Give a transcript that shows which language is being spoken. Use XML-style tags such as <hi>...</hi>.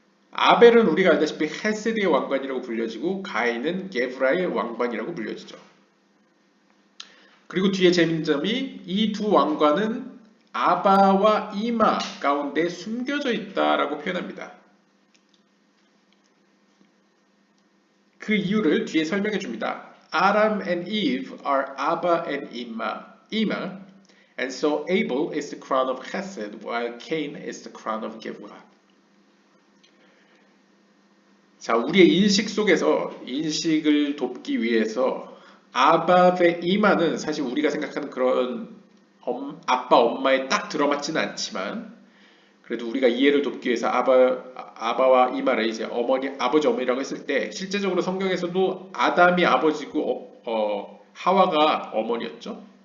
<ko>아벨은 우리가 알다시피 헤세드의 왕관이라고 불려지고 가인은 게브라의 왕관이라고 불려지죠. 그리고 뒤에 재밌는 점이 이 두 왕관은 아바와 이마 가운데 숨겨져 있다라고 표현합니다. 그 이유를 뒤에 설명해 줍니다.</ko> <en>Adam and Eve are Abba and Ima, and so Abel is the crown of Chesed, while Cain is the crown of Gevurah.</en> <ko>자, 우리의 인식 속에서 인식을 돕기 위해서 아바 대 이마는 사실 우리가 생각하는 그런 아빠 엄마에 딱 들어맞지는 않지만 그래도 우리가 이해를 돕기 위해서 아바와 이마를 이제 어머니 아버지 어머니라고 했을 때 실제적으로 성경에서도 아담이 아버지고 하와가 어머니였죠.</ko>